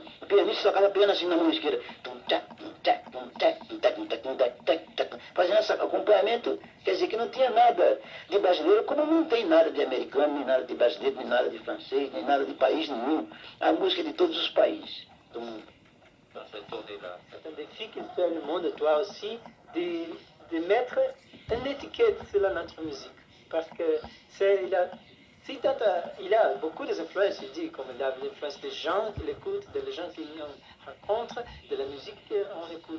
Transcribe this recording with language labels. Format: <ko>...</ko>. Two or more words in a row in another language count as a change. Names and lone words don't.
<pt>O pianista tocava piano assim na mão esquerda. Fazendo esse acompanhamento. Quer dizer que não tinha nada de brasileiro, como não tem nada de americano, nem nada de brasileiro, nem nada de francês, nem nada de país nenhum. A música de todos os países do mundo.</pt> <fr>C'est un défi qu'il fait le monde, toi aussi, de mettre une étiquette sur notre musique. Parce que il a beaucoup d'influences, il dit, comme il a l'influence des gens qui l'écoutent, des gens qui nous rencontrent, de la musique qu'on écoute.</fr>